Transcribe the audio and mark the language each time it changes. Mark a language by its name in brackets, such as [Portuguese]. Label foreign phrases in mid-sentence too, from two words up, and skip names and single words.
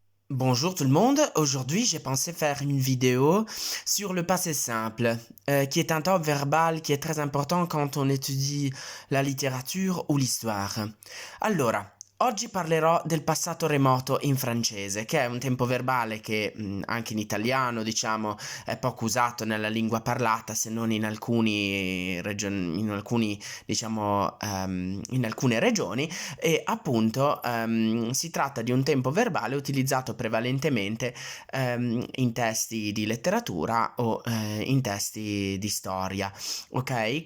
[French] Bonjour tout le monde, aujourd'hui j'ai pensé faire une vidéo sur le passé simple, qui est un temps verbal qui è très important quand on étudie [Italian] la letteratura o [French] l'histoire. [Italian] Allora, oggi parlerò del passato remoto in francese, che è un tempo verbale che anche in italiano, diciamo, è poco usato nella lingua parlata, se non in alcuni in alcuni, diciamo, in alcune regioni, e appunto si tratta di un tempo verbale utilizzato prevalentemente in testi di letteratura o in testi di storia, ok?